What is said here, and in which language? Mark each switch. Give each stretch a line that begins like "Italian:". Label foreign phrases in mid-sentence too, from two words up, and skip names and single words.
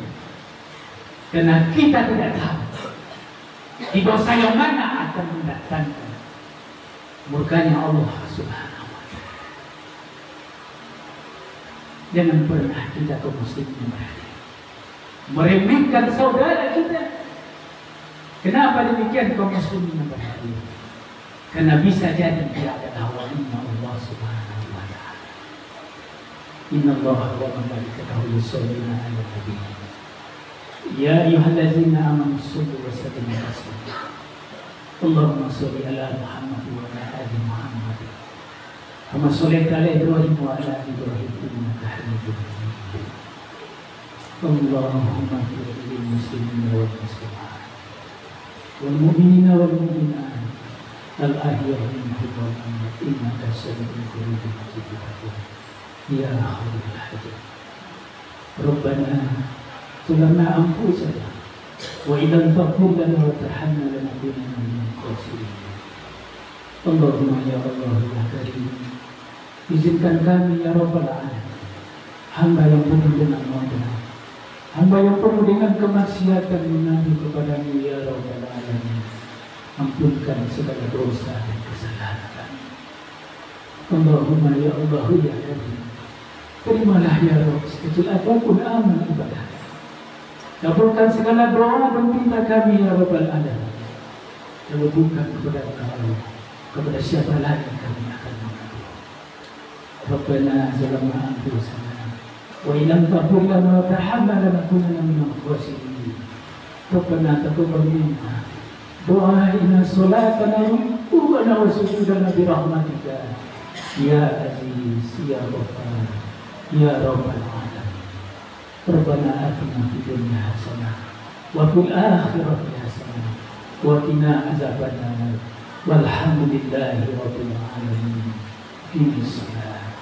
Indonesian: Karena kita tidak tahu di dosa yang mana akan mendatangkan murkanya Allah
Arabic: سبحانه وتعالى.
Indonesian: Jangan pernah kita kaum muslimin meremehkan saudara kita. Kenapa demikian kaum muslimin berhadir? Karena bisa jadi dia adalah walinya Allah
Arabic: سبحانه وتعالى. إن الله وملائكته يصلون على النبي. يا أيها الذين آمنوا صلوا وسلموا تسليما. اللهم صل على محمد وعلى آل محمد. كما صليت على إبراهيم وعلى آل إبراهيم إنك حميد مجيد. اللهم اغفر للمسلمين والمسلمات والمؤمنين والمؤمنات الأحياء منهم والأموات إنك سميع قريب مجيب الدعوات يا خير الحاجات. Rabbana ظلمنا أنفسنا وإن لم تغفر لنا وترحمنا لنكونن من الخاسرين. اللهم يا الله يا كريم,
Indonesian: izinkan kami
Arabic: يا رب العالمين,
Indonesian: hamba yang penuh dengan modal, hamba yang penuh dengan kemaksiatan mengadu kepadamu
Arabic: يا رب العالمين.
Indonesian: Ampunkan segala dosa dan kesalahan kami.
Arabic: اللهم يا الله يا كريم,
Indonesian: terimalah
Arabic: يا رب
Indonesian: sekecil apapun amal ibadah. Kabulkan segala doa dan minta kami
Arabic: يا رب العالمين.
Indonesian: Dan bukan kepada Engkau, kepada siapa lagi kami akan mengadu.
Arabic: ربنا ظلمنا أنفسنا وإن لم تغفر لنا وترحمنا لنكونن من الخاسرين. ربنا تقبل منا دعاءنا صلاتنا وسجودنا برحمتك يا عزيز يا غفار يا رب العالمين. ربنا آتنا في الدنيا حسنة وفي الآخرة حسنة وقنا عذاب النار. والحمد لله رب العالمين.
Indonesian: Ini salat.